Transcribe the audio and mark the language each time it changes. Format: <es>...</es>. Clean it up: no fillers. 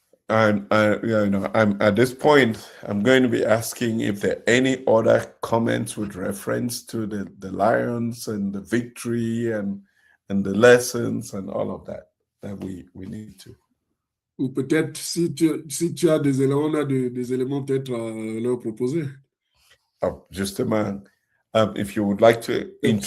<en>And I'm at this point, I'm going to be asking if there are any other comments with reference to the Lions and the victory and the lessons and all of that we need to.</en> <fr>Ou peut-être si tu as des éléments, on a des éléments peut-être à leur proposer. Justement,</fr> <en>if you would like to introduce.</en>